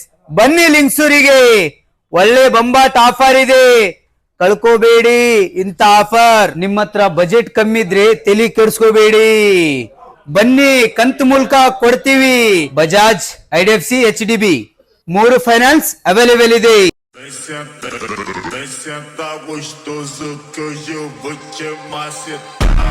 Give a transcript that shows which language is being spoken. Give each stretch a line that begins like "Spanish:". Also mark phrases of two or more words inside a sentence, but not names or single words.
Kannada: ಬನ್ನಿ ಲಿಂಗ್ಸೂರಿಗೆ, ಒಳ್ಳೆ ಬಂಬಾಟ್ ಆಫರ್ ಇದೆ, ಕಳ್ಕೋಬೇಡಿ ಇಂತ ಆಫರ್. ನಿಮ್ಮ ಹತ್ರ ಬಜೆಟ್ ಕಮ್ಮಿ ಇದ್ರೆ ತಲೆ ಕೆಡಿಸ್ಕೋಬೇಡಿ, ಬನ್ನಿ ಕಂತು ಮೂಲಕ ಕೊಡ್ತೀವಿ. ಬಜಾಜ್, IDFC, HDB 3
English: finance available
Kannada: ಇದೆ.
Portuguese: Vem sentar gostoso que hoje eu vou te macetar.